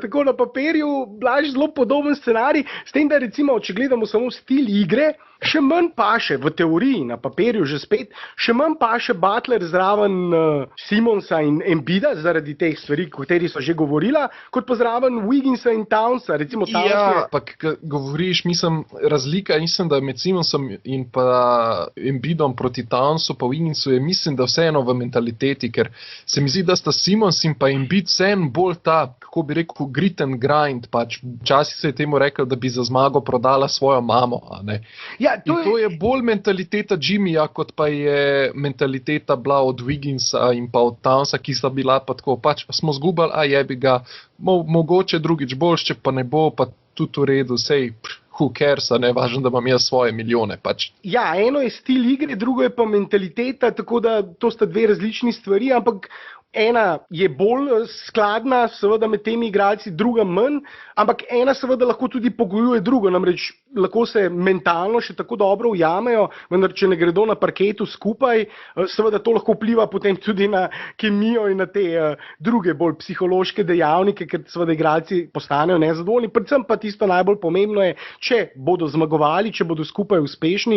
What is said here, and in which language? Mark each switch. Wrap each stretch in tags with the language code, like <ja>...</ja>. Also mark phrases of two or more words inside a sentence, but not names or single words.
<sl>Tako na papirju Blaž zelo podoben scenarij, s tem, da recimo, če gledamo samo stil igre, še manj paše, v teoriji, na papirju že spet, še manj paše Butler zraven Simonsa in Embida, zaradi teh stvari, o katerih so že govorila, kot pa zraven Wigginsa in Townsa. Recimo Towns ja, pa govoriš, razlika da med Simonsom in pa Embidom proti Townsu pa Wigginsu je, mislim, da vseeno v mentaliteti, ker se mi zdi, da sta Simons in pa Embid vseeno bolj ta, kako bi rekel,</sl> <en>grit and grind,</en> <sl>pač včasih se je temu rekel, da bi za zmago prodala svojo mamo, a ne. Ja, to je bolj mentaliteta Jimmyja, kot pa je mentaliteta bila od Wigginsa in pa od Townsa, ki sta bila pa tako, pač smo zgubali, a</sl> <hr>jebi ga,</hr> <sl>mogoče drugič boljš, če pa ne bo, pa tudi v redu, sej,</sl> <en>who cares,</en> <sl>ne, važno, da imam jaz svoje milijone, pač. Ja, eno je stil igre, drugo je pa mentaliteta, tako da to sta dve različni stvari, ampak ena je bolj skladna seveda med temi igralci, druga manj, ampak ena seveda lahko tudi pogojuje drugo, namreč lahko se mentalno še tako dobro ujamejo, vendar če ne gredo na parketu skupaj, seveda to lahko vpliva potem tudi na kemijo in na te druge bolj psihološke dejavnike, ker seveda igralci postanejo nezadovoljni, predvsem pa tisto najbolj pomembno je, če bodo zmagovali, če bodo skupaj uspešni.</sl>